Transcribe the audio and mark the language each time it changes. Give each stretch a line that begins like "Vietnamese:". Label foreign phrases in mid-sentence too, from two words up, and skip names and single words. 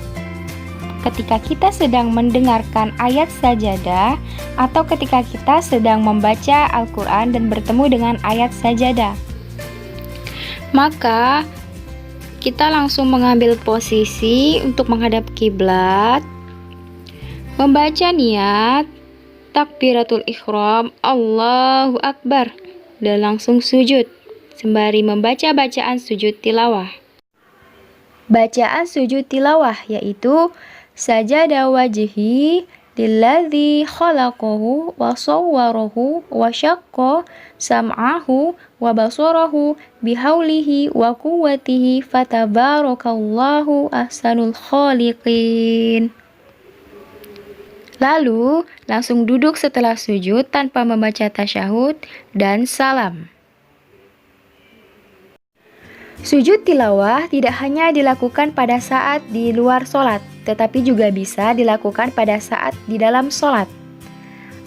Indonesian: Ketika kita sedang mendengarkan ayat sajadah atau ketika kita sedang membaca Al-Quran dan bertemu dengan ayat sajadah, maka kita langsung mengambil posisi untuk menghadap kiblat, membaca niat,
Arabic: تكبيرة الإحرام، الله أكبر,
Indonesian: dan langsung sujud, sembari membaca bacaan sujud tilawah. Bacaan sujud tilawah yaitu
Arabic: سجد وجهي للذي خلقه وصوره وشق سمعه وبصره بحوله وقوته فتبارك الله أحسن الخالقين.
Indonesian: Lalu, langsung duduk setelah sujud tanpa membaca tasyahud dan salam. Sujud tilawah tidak hanya dilakukan pada saat di luar sholat, tetapi juga bisa dilakukan pada saat di dalam sholat.